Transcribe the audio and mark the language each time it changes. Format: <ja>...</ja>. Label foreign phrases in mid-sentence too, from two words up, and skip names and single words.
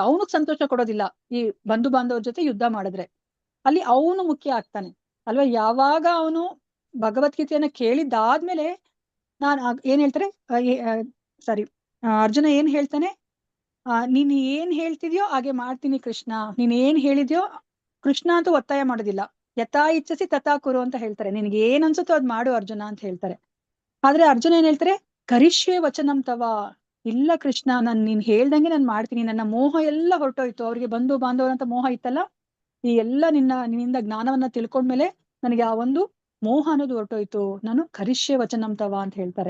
<kn>ಅವನಿಗೆ ಸಂತೋಷ ಕೊಡೋದಿಲ್ಲ ಈ ಬಂಧು ಬಾಂಧವರ ಜೊತೆ ಯುದ್ಧ ಮಾಡಿದ್ರೆ, ಅಲ್ಲಿ ಅವನು ಮುಖ್ಯ ಆಗ್ತಾನೆ ಅಲ್ವಾ. ಯಾವಾಗ ಅವನು ಭಗವದ್ಗೀತೆಯನ್ನ ಕೇಳಿದ್ದಾದ್ಮೇಲೆ ಏನ್ ಹೇಳ್ತಾರೆ, ಅರ್ಜುನ ಏನ್ ಹೇಳ್ತಾನೆ, ನೀನ್ ಏನ್ ಹೇಳ್ತಿದ್ಯೋ ಹಾಗೆ ಮಾಡ್ತೀನಿ ಕೃಷ್ಣ, ನೀನ್ ಏನ್ ಹೇಳಿದ್ಯೋ, ಕೃಷ್ಣ ಅಂತೂ ಒತ್ತಾಯ ಮಾಡೋದಿಲ್ಲ,</kn> <sa>ಯಥಾ ಇಚ್ಛಸಿ ತಥಾ ಕುರು</sa> <kn>ಅಂತ ಹೇಳ್ತಾರೆ, ನಿನ್ಗೆ ಏನ್ ಅನ್ಸುತ್ತೋ ಅದ್ ಮಾಡು ಅರ್ಜುನ ಅಂತ ಹೇಳ್ತಾರೆ. ಆದ್ರೆ ಅರ್ಜುನ ಏನ್ ಹೇಳ್ತಾರೆ,</kn> <sa>ಕರಿಷ್ಯೆ ವಚನಂ ತವ,</sa> <kn>ಇಲ್ಲ ಕೃಷ್ಣ ನೀನ್ ಹೇಳ್ದಂಗೆ ನಾನ್ ಮಾಡ್ತೀನಿ, ನನ್ನ ಮೋಹ ಎಲ್ಲ ಹೊರಟೋಯ್ತು. ಅವ್ರಿಗೆ ಬಂಧು ಬಾಂಧವರಂತ ಮೋಹ ಇತ್ತಲ್ಲ, ಈ ಎಲ್ಲ ನಿನ್ನಿಂದ ಜ್ಞಾನವನ್ನ ತಿಳ್ಕೊಂಡ್ಮೇಲೆ ನನಗೆ ಆ ಒಂದು ಮೋಹ ಅನ್ನೋದು ಹೊರಟೋಯ್ತು, ನಾನು</kn> <sa>ಕರಿಷ್ಯೆ ವಚನಂ ತವ</sa> <kn>ಅಂತ ಹೇಳ್ತಾರೆ.</kn>